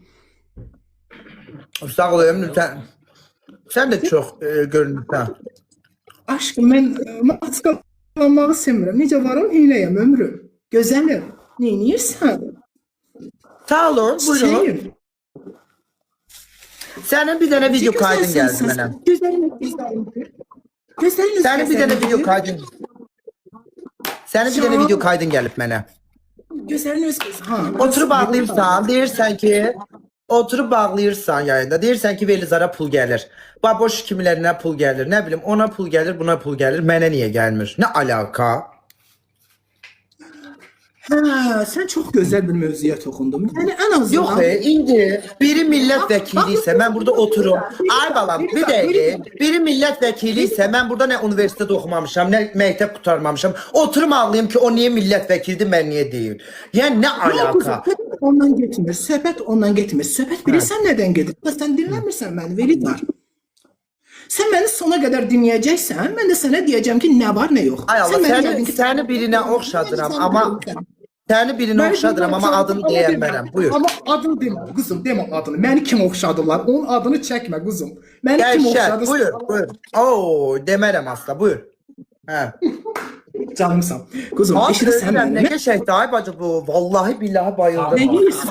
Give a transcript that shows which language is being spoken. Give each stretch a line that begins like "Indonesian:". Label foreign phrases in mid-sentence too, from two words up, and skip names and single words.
Turkish: Sağ ol ömrüm, sen de çok görünürsən.
Azerbaijani: Aşkım, mən maskalanmağı sevmirəm. Necə varam, eləyəm ömrüm. Gözəlim, neyniyirsən? Sağ olun, buyurun. Çiçəyim.
Turkish: Senin bir tane video kaydın geldi bana.
Azerbaijani: Gözəlin, gözəlin. Gözəlin,
Turkish: Senin bir tane video kaydın. Senin bir tane video kaydın gelip bana.
Azerbaijani: Gözəlin öz gözü. Ha,
Turkish: Oturup bağlayırsan, deyirsən ki, oturup bağlayırsan yayında, deyirsən ki Velizara pul gelir. Baboş kimilerine pul gelir, ne bileyim ona pul gelir, buna pul gelir, mənə niye gelmir? Ne alaka?
Azerbaijani: Hə, sən çox gözəl bir mövzuya toxundun. Yəni ən azından
Turkish: Yok indi biri milletvekili ise ben burada otururum. Ay balam bir dakika. Biri milletvekili ise ben burada ne üniversitede okumamışam ne mektep kurtarmamışam. Oturum ağlayayım ki o niye milletvekildi ben niye değil. Yani ne alaka?
Azerbaijani: Söhbət ondan getmir. Söhbət ondan getmir. Söhbət bilirsən nədən gedir? Sən dinləmirsən məni, Velidar. Sən məni sona qədər dinləyəcəksən, mən də sənə deyəcəm ki, nə var, nə yox. Ay Allah Sən mənə deyəcəksən ki,
Turkish: seni birine okşadıram ama seni birine okşadıram ama adını diyemem.
Azerbaijani: Buyur. Amma adını demə, qızım, demə adını. Məni kim oxşadılar? Onun adını çəkmə, qızım. Məni kim
Turkish: Gevşet
Azerbaijani: oxşadı? buyur buyur. Oo demerem asla buyur. He. Canımsan. Qızım,
Turkish: Abi
Azerbaijani: eşidirsən
Turkish: özürüm, ne
Azerbaijani: məni?
Turkish: geçecekti ay bacı bu. Vallahi billahi bayıldım.
Azerbaijani: Nə yeyirsən?